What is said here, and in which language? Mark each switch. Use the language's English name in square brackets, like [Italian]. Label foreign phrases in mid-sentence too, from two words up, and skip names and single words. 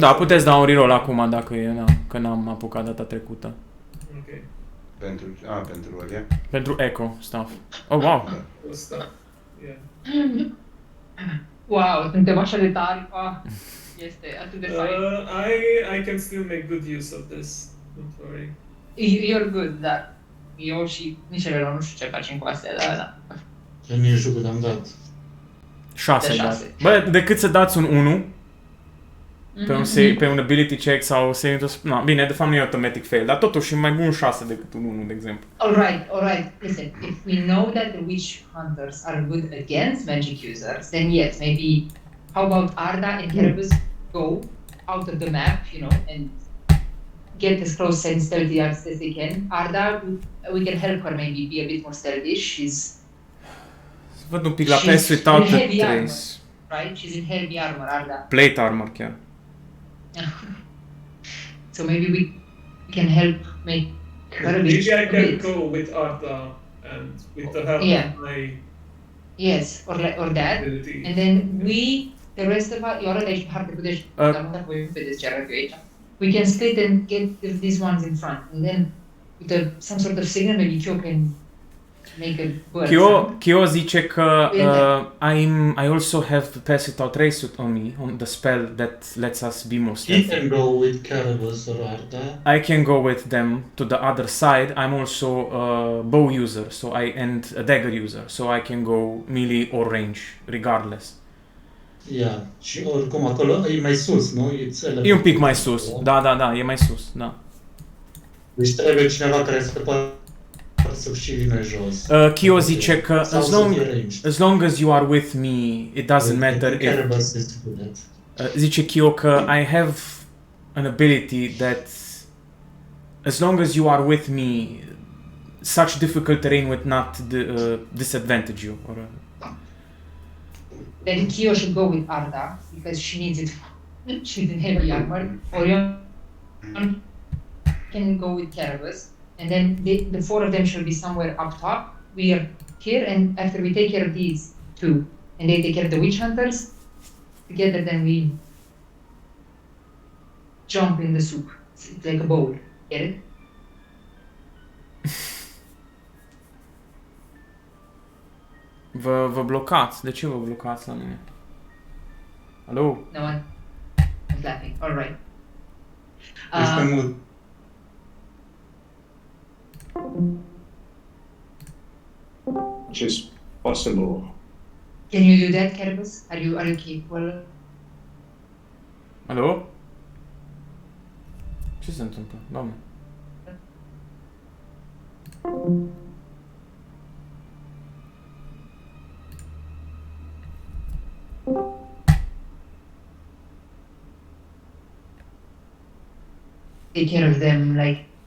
[Romanian] Da, puteți da un reroll acum dacă e, da, că n-am apucat data trecută. Ok. Pentru ăla. [English] Pentru eco stuff. Oh, wow. [Romanian] Ăsta. Yeah. Wow, suntem așa de tari. Este atât de fain. [English] I can still make good use of this. Don't worry. You're good, [Romanian] dar eu și nici ele nu știu ce facem cu astea, da. Eu nici jucul am dat. 6 De ai dat. 6. Bă, decât să dați un 1 pe un, Mhm. pe un [English] ability check [Romanian] sau [English] saving throw. No, [Romanian] bine, de fapt nu e [English] automatic fail, [Romanian] dar totuși e mai bun 6 decât un 1, de exemplu. [English] Alright. Listen, if we know that the witch hunters are good against magic users, then yes, maybe. How about Arda and Kerberos go out of the map, and get as close and stealthy as they can. Arda, we can help her maybe be a bit more stealthy. She's [Romanian] Văd un pic la [English] She's Pass Without in heavy the armor. Trace. right. She's in heavy armor, Arda. Plate armor chiar. So maybe we can help make her a bit. Maybe I a can bit. go with Arda and with the help Yeah. of my Yes, or that. ability. And then the rest of us, you're like hard to put this. We can split and get these ones in front, and then with some sort of signal, maybe Kyo can make a bird. Kyo [Romanian] zice că [English] I also have Pass Without Trace on me, on the spell that lets us be more He stealthy. can go with Kerberos or Arda. I can go with them to the other side. I'm also a bow user, and a dagger user, so I can go melee or range, regardless. Yeah. [Romanian] Și oricum acolo e mai sus, nu? E un pic mai sus. Da, e mai sus, da. Deci trebuie cineva care să poată să și vină jos. Kyo zice că Sau să fie ranged. [English] as long as you are with me, it doesn't matter if... Kerberos is good at. [Romanian] Zice Kyo că [English] I have an ability that as long as you are with me, such difficult terrain would not disadvantage you. Then Kyo should go with Arda because she needs it. She's in heavy armor. Orion can go with Kerberos, and then the four of them shall be somewhere up top. We are here, and after we take care of these two, and they take care of the witch hunters, together then we jump in the soup. It's like a bowl. Get it? [Romanian] Vă blocați. De ce vă blocați la mine? Alo? [English] No one is laughing. All right. [Romanian] Este mult. [English] Which is possible. Can you do that, Kerberos? Are you capable? [Romanian] Alo? Ce se întâmplă? Doamne. [English] Take care of them like